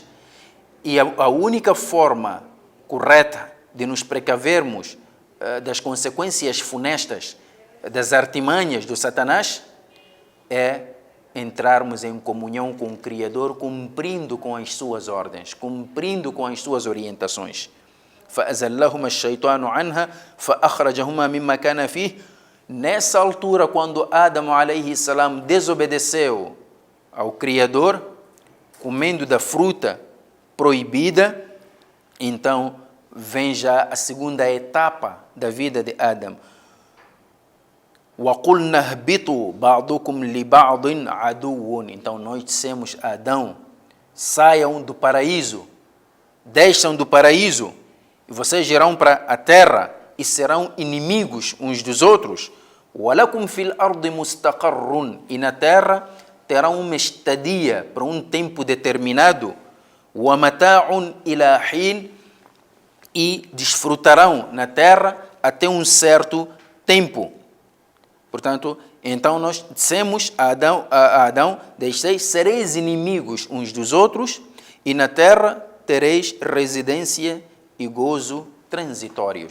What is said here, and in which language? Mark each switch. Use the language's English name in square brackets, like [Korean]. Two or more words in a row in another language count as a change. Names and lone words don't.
[Portuguese] E a única forma correta de nos precavermos das consequências funestas das artimanhas do Satanás é entrarmos em comunhão com o Criador, cumprindo com as suas ordens, cumprindo com as suas orientações. [Arabic] فَأَزَلَّهُمَا الشَّيْطَانُ عَنْهَا فَأَخْرَجَهُمَا مِمَّا كَانَ فِيهِ. [Portuguese] Nessa altura, quando Adão [Arabic] عليه السلام [Portuguese] desobedeceu ao Criador, comendo da fruta proibida, então vem já a segunda etapa da vida de Adão. [Arabic] وَقُلْنَا اهْبِطُوا بَعْضُكُمْ لِبَعْضٍ عَدُوٌّ. [Portuguese] Então nós dissemos a Adão: saiam do paraíso, desçam do paraíso, e vocês irão para a terra e serão inimigos uns dos outros. [Arabic] وَلَكُمْ فِي الْأَرْضِ مُسْتَقَرٌّ. [Portuguese] E na terra terão uma estadia para um tempo determinado. [Arabic] وَمَتَاعٌ إِلَى حِينٍ. [Portuguese] E desfrutarão na terra até um certo tempo. Portanto, então nós dissemos a Adão: sereis inimigos uns dos outros, e na terra tereis residência e gozo transitórios.